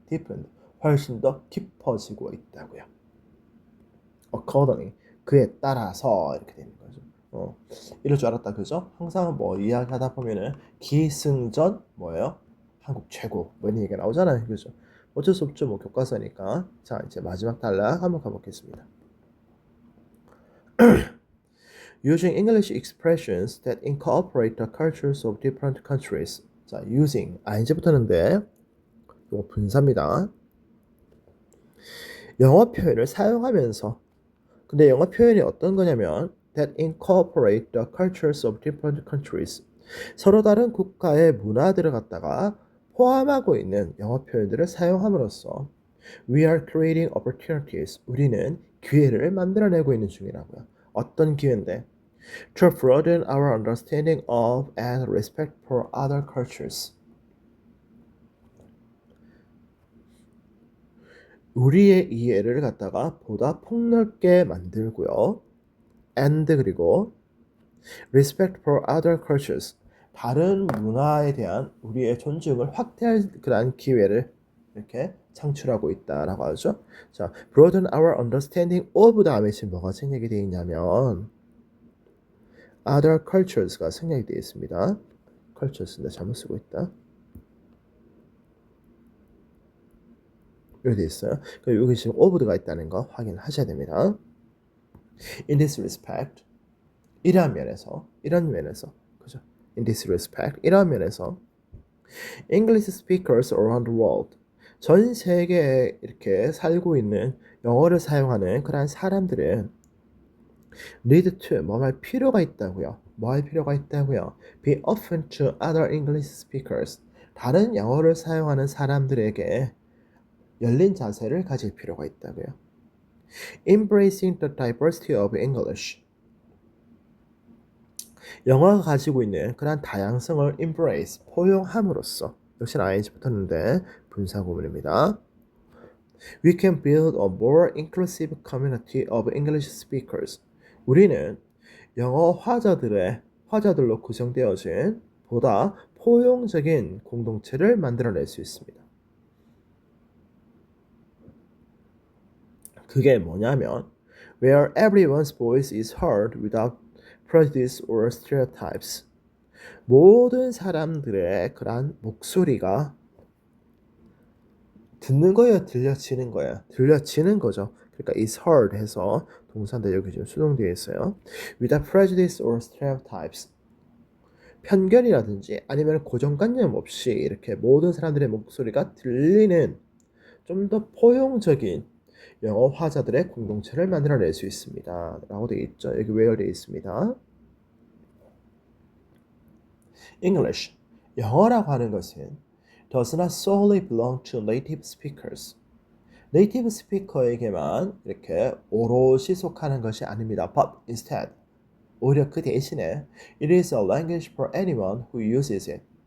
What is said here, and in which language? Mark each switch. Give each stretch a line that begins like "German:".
Korean: deepened 훨씬 더 깊어지고 있다고요. accordingly 그에 따라서 이렇게 되는 거죠. 이럴 줄 알았다 그죠? 항상 뭐 이야기하다 보면은 기승전 뭐예요? 한국 최고 뭐 이런 얘기가 나오잖아요 그죠? 어쩔 수 없죠 뭐 교과서니까. 자 이제 마지막 단락 한번 가보겠습니다.
English: Using English expressions that incorporate the cultures of different countries.
Korean: 자, using ing 붙었는데 이거 분사입니다. 영어 표현을 사용하면서 근데 영어 표현이 어떤 거냐면
English: that incorporate the cultures of different countries.
Korean: 서로 다른 국가의 문화들을 갖다가 포함하고 있는 영어 표현들을 사용함으로써
English: we are creating opportunities.
Korean: 우리는 기회를 만들어내고 있는 중이라고요. 어떤 기회인데?
English: To broaden our understanding of and respect for other cultures.
Korean: 우리의 이해를 갖다가 보다 폭넓게 만들고요.
English: and
Korean: 그리고
English: respect for other cultures.
Korean: 다른 문화에 대한 우리의 존중을 확대할 그런 기회를 이렇게 창출하고 있다라고 하죠. 자,
English: broaden our understanding of
Korean: 다음에 지금 뭐가 생략이 되어 있냐면 other cultures가 생략이 되어 있습니다. cultures인데 잘못 쓰고 있다. 여기 되어 있어요. 그리고 여기 지금 of가 있다는 거 확인하셔야 됩니다.
English: In this respect,
Korean: 이러한 면에서, 그죠?
English: In this respect,
Korean: 이러한 면에서
English: English speakers around the world,
Korean: 전 세계에 이렇게 살고 있는 영어를 사용하는 그러한 사람들은
English: need to
Korean: 뭐 할 필요가 있다고요. 뭐 할 필요가 있다고요.
English: Be open to other English speakers.
Korean: 다른 영어를 사용하는 사람들에게 열린 자세를 가질 필요가 있다고요.
English: Embracing the diversity of English.
Korean: 영어가 가지고 있는 그런 다양성을 embrace, 포용함으로써 역시 ing 붙었는데 분사 구문입니다.
English: We can build a more inclusive community of English speakers.
Korean: 우리는 영어 화자들로 구성되어진 보다 포용적인 공동체를 만들어낼 수 있습니다. 그게 뭐냐면
English: where everyone's voice is heard without prejudice or stereotypes.
Korean: 모든 사람들의 그러한 목소리가 듣는 거예요, 들려지는 거예요. 들려지는 거죠. 그러니까 is heard 해서 동사인데 여기 지금 수동되어 있어요.
English: Without prejudice or stereotypes.
Korean: 편견이라든지 아니면 고정관념 없이 이렇게 모든 사람들의 목소리가 들리는 좀 더 포용적인 영어 화자들의 공동체를 만들어낼 수 있습니다. 라고 되어 있죠. 여기 where 되어 있습니다.
English: English.
Korean: 영어라고 하는 것은
English: does not solely belong to native speakers.
Korean: 네이티브 스피커에게만 이렇게 오롯이 속하는 것이 아닙니다.
English: But instead,
Korean: 오히려 그 대신에
English: it is a language for anyone who uses it.